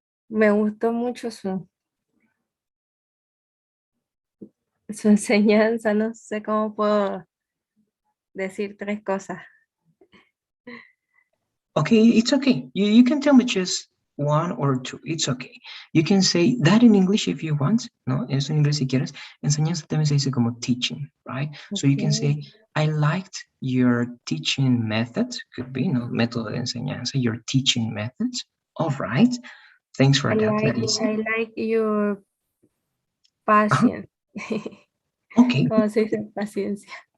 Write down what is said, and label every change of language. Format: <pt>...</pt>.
<es>Me gustó mucho su enseñanza, no sé cómo puedo decir 3 cosas.</es> <en>Okay, it's okay. You can tell me just one or two. It's okay. You can say that in English if you want.</en> <es>No, eso en inglés si quieres. Enseñanza también se dice como teaching, right?</es> <en>So you can Okay. say, I liked your teaching methods. Could be, no,</en> <es>método de enseñanza,</es> <en>your teaching methods. All right. Thanks for that, Larissa. I like your Uh-huh. patience. Okay,</en> <es>¿Cómo se dice paciencia?</es>